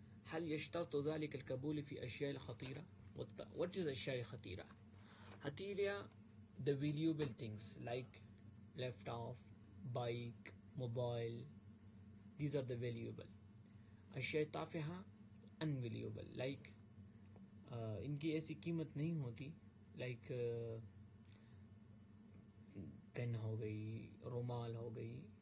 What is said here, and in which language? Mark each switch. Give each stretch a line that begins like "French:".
Arabic: هل يشترط ذلك القبول في أشياء الخطيرة؟
English: What is
Arabic: أشياء خطيرة?
English: خطيرة, the valuable things like laptop, bike, mobile. These are the valuable.
Arabic: أشياء تافهة, unvaluable.
Hindi: Like इनकी ऐसी कीमत नहीं होती. Like पेन हो गई, रुमाल हो गई.